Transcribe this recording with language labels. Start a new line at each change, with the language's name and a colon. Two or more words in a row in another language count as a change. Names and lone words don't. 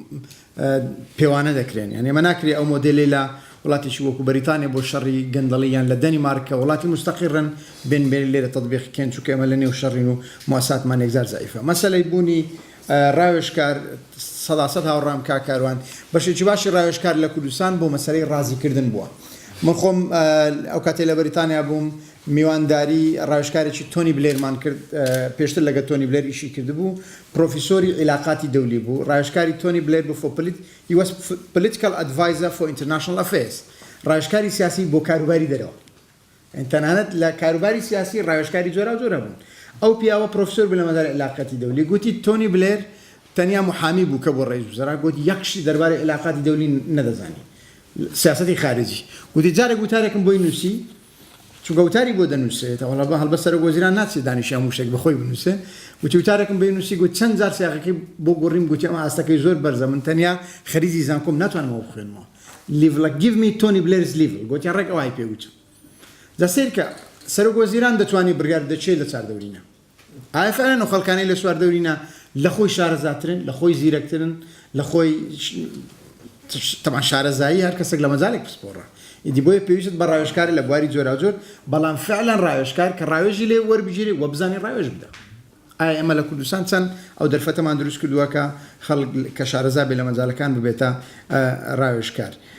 Central Kurdish: پێوانە دەکرێن یعنی ئەمە ناکرێ ئەو مۆدێلی لە وڵاتێکی وەکو بەریتانیا بۆ شەڕی گەندەڵیان لە دەنیمارکە وڵاتی مستەقیڕن بێن لێرە تەطبیقکەن چونکە ئێمە لە نێو شەڕین و مواساتمان یەکجار زایفە مەسەلەی بوونی ڕاوێژکار سەداسەد هاوڕام کاکاروان بەشێکی باشی ڕاوێژکار لە کوردستان بۆ مەسەلەی ڕازیکردن بووە من خۆم ئەو کاتێ لە بەریتانیا بووم میوانداری ڕاوێژکارێکی تۆنی بلێرمان کرد پێشتر لەگە تۆنی بلێر ئیشی کردبوو پرۆفیسۆری عیلاقاتی دەولی بوو ڕاوێژکاری تۆنی بلێر بوو
English: he was political advisor for international affairs
Central Kurdish: ڕاوێژکاری سیاسی بۆ کاروباری دەرەوە تەنانەت لە کاروباری سیاسی ڕاوێژکاری جۆرا جۆرە بوون ئەو پیاوە پرۆفیسۆر بوو لە مەداری عیلاقاتی دەولی گوتی تۆنی بلێر تەنیا محامی بوو کە بۆ ڕێز وزەرا گوتی یەکشی دەربارەی عیلاقاتی دەولی نەدەزانی سیاسەتی خارجی گوتی جارێک وتارێکم بۆی نووسی چونکە وتاری بۆ دەنووسێت ئەوڵا بە هەڵبەت سەرۆک وەزیران ناچێت دانیشتیان هەموو شتێک بەخۆی بنووسێ گوتی وتارێکم بۆی نووسی گوت چەند جار سیاقەکەی بۆ گۆڕیم گوتی ئەمە ئاستەکەی زۆر بەرزە من تەنیا خەریزی زانکۆم ناتوانمەوە بخوێنمەوە لیڤ
English: give me Tony Blair's level
Central Kurdish: گوتیان ڕێک ئەوای پێوچم جا سیر کە سەرۆک وەزیران دەتوانێت بڕیار بدەچێت لە چاردەورینە ئایا فعلەن ئەو خەڵکانەی لە چواردەورینە لە خۆی شارەزاترن لە خۆی زیرەکترن لە خۆی طبعا شارەزایی هەر کەسێک لە مەجالێک پسپۆڕە ئیدی بۆیە پێویست بە ڕاوێژکاری لە بواری جۆرا جۆر بەڵام فعلەن ڕاوێژکار کە ڕاوێژی لێ وەربگیری وە بزانێ ڕاوێژ بدە ئایا ئێمە لە کوردستان چەند ئەو دەرفەتەمان دروست کردووە کە خەڵک کە شارەزا بێ لە مەجالەکان ببێتە ڕاوێژکار